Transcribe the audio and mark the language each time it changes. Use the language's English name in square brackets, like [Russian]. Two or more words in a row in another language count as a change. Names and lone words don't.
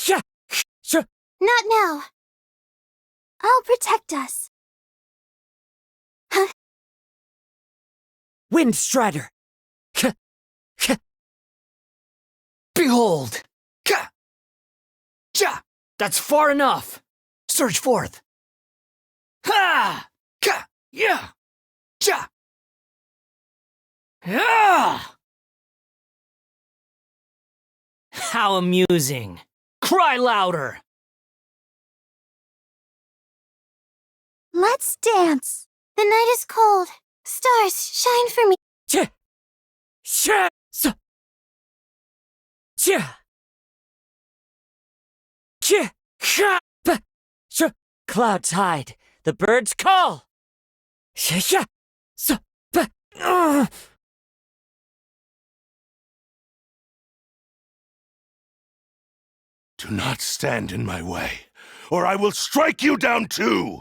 [English] Not now. I'll protect us. Wind Strider! K- k- Behold! Ka! Ja! That's far enough! Surge forth! Ha! Ka! Yeah! Ja! Ah! How amusing! Cry louder! Let's dance. The night is cold. Stars, shine for me. Ch! Sh! S! Ch! Ch! Cha! P! Sh! Clouds hide. The birds call. Sh! Sh! S! P! Do not stand in my way, or I will strike you down too!